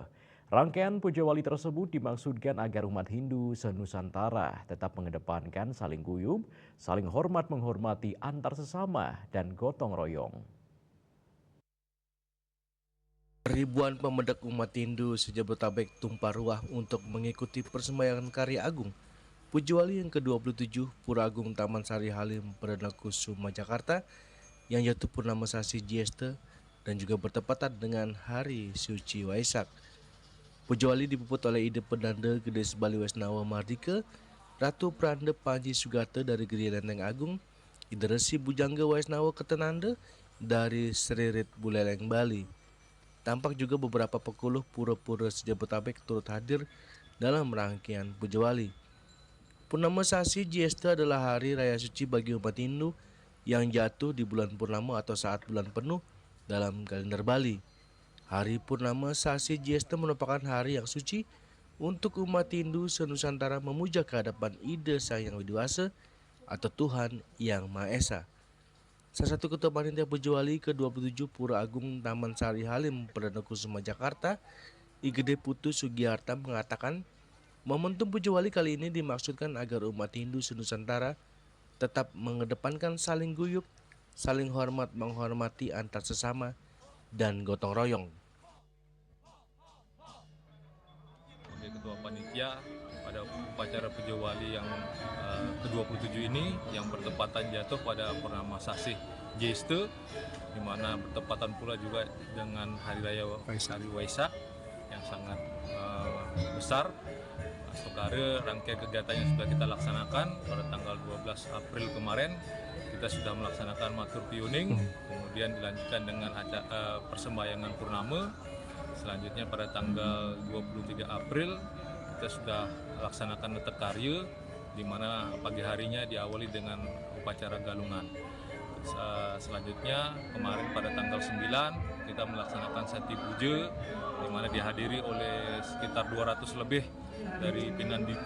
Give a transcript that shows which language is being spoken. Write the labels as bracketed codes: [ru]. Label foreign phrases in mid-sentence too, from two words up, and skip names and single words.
[id] Rangkaian Pujawali tersebut dimaksudkan agar umat Hindu se-Nusantara tetap mengedepankan saling guyup, saling hormat menghormati antar sesama, dan gotong royong. Ribuan pemuda umat Hindu se-Jabodetabek tumpah ruah untuk mengikuti persembayangan karya agung Pujawali yang ke-27 Pura Agung Taman Sari Halim Perdana Kusuma Jakarta yang jatuh purnama Sasi Jieste dan juga bertepatan dengan Hari Suci Waisak. Pujawali dipuput oleh Ide Pedanda Gede Sebali Wesnawa Mardika, Ratu Pranda Panji Sugata dari Gede Lenteng Agung, Ide Resi Bujangga Wesnawa Ketenanda dari Seririt Buleleng Bali. Tampak juga beberapa pekuluh pura-pura se-Jabodetabek turut hadir dalam rangkaian Pujawali. Purnama Sasi Jieste adalah hari raya suci bagi umat Hindu yang jatuh di bulan purnama atau saat bulan penuh dalam kalender Bali. Hari Purnama Sasi Jieste merupakan hari yang suci untuk umat Hindu se-Nusantara memuja kehadapan Ida Sang Yang Widiwasa atau Tuhan Yang Maha Esa. Salah satu ketua panitia Pujawali ke-27 Pura Agung Taman Sari Halim Perdana Kusuma Jakarta, Igede Putu Sugiarta mengatakan, momentum Pujawali kali ini dimaksudkan agar umat Hindu se-Nusantara tetap mengedepankan saling guyup, saling hormat menghormati antar sesama, dan gotong royong. Sebagai ketua panitia pada upacara Pujawali yang ke-27 ini yang bertepatan jatuh pada Purnama Sasi Jieste, di mana bertepatan pula juga dengan Hari Raya Hari Waisak yang sangat besar. Sekarang rangkaian kegiatan yang sudah kita laksanakan pada tanggal 12 April kemarin, kita sudah melaksanakan matur piuning, kemudian dilanjutkan dengan persembahyangan purnama. Selanjutnya pada tanggal 23 April kita sudah laksanakan netek karya, di mana pagi harinya diawali dengan upacara galungan. Selanjutnya kemarin pada tanggal 9 kita melaksanakan Sati Puja, di mana dihadiri oleh sekitar 200 lebih dari Pinandita